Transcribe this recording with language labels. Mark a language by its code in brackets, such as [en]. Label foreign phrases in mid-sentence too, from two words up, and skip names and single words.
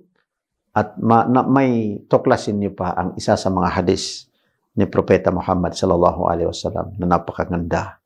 [tl] At may tuklasin niyo pa ang isa sa mga hadis ni Propeta Muhammad [ar] صلى الله عليه وسلم [tl] na napakaganda.